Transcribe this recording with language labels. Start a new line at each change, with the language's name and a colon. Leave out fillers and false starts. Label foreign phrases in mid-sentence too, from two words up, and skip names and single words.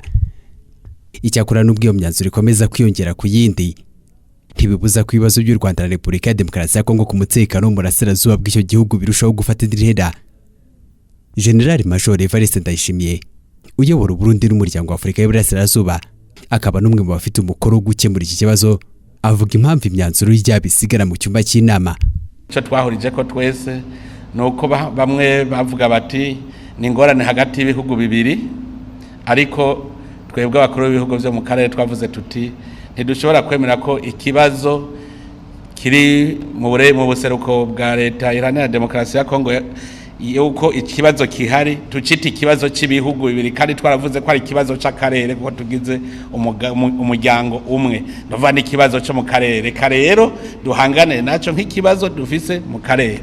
Kinyarwanda: Icyakora n'ubwo iyo myanzuro ikomeza kwiyongera ku yindi, ntibibuza ko ibibazo by'u Rwanda na Repubulika ya Demokarasi ya Kongo ku mutekano mu burasirazuba bw'icyo gihugu birushaho gufata indi ntera. General Major Evariste Ndayishimiye uyobora Burundi n'umuryango wa Afurika y'Iburasirazuba, akaba n'umwe mu bafite umukoro wo gukemura iki kibazo, avuga impamvu imyanzuro y'abisigara mu cyumba cy'inama.
Rundi: Cyo twahurije ko twese nuko bamwe bavuga bati ni ingorane hagati y'ibihugu bibiri, ariko twebwe abakuru b'ibihugu byo mu karere twavuze tuti ntidushobora kwemera ko ikibazo kiri mu buseruko bwa leta iharanira demokarasi ya Kongo yuko ikibazo kihari tucita ikibazo cy'ibihugu bibiri, kandi twaravuze ko ari ikibazo cy'akarere kuko tugize umuryango umwe, ndova ni ikibazo cyo mu karere rero duhangane naco nk'ikibazo dufise mu karere.